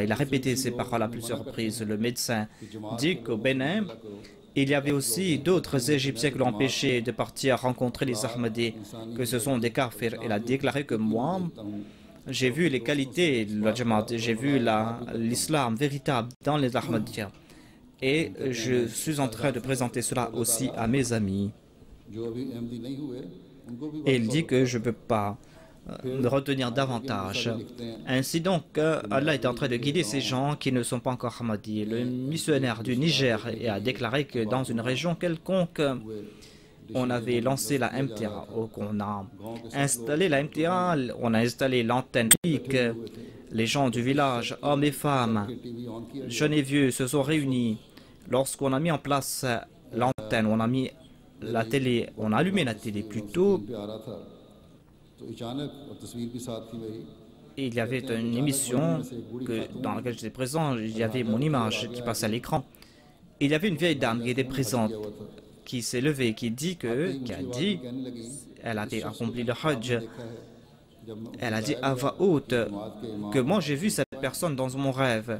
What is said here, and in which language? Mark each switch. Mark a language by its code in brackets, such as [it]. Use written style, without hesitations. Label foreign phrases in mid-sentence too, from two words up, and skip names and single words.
[fr] Il a répété ces paroles à plusieurs reprises. Le médecin dit qu'au Bénin, il y avait aussi d'autres Égyptiens qui l'ont empêché de partir rencontrer les Ahmadis, que ce sont des kafirs. Il a déclaré que moi, j'ai vu les qualités de la Jamaat, j'ai vu l'islam véritable dans les Ahmadiyya. Et je suis en train de présenter cela aussi à mes amis. [ur] جو ابھی احمدی نہیں ہوئے ان کو بھی [fr] Et il dit que je ne peux pas me retenir davantage. Ainsi donc, Allah est en train de guider ces gens qui ne sont pas encore Ahmadis. Le missionnaire du Niger a déclaré que dans une région quelconque, on avait lancé la MTA, qu'on a installé la MTA, on a installé l'antenne publique. Les gens du village, hommes et femmes, jeunes et vieux, se sont réunis. Lorsqu'on a mis en place l'antenne, on a mis la télé, on a allumé la télé plutôt. [ur] تو اچانک اور تصویر بھی ساتھ تھی میری [fr] Il y avait une émission dans laquelle j'étais présent, il y avait mon image qui passait à l'écran. Il y avait une vieille dame qui était présente, qui s'est levée, qui a dit, elle avait accompli le Hajj. Elle a dit à voix haute que moi j'ai vu cette personne dans mon rêve.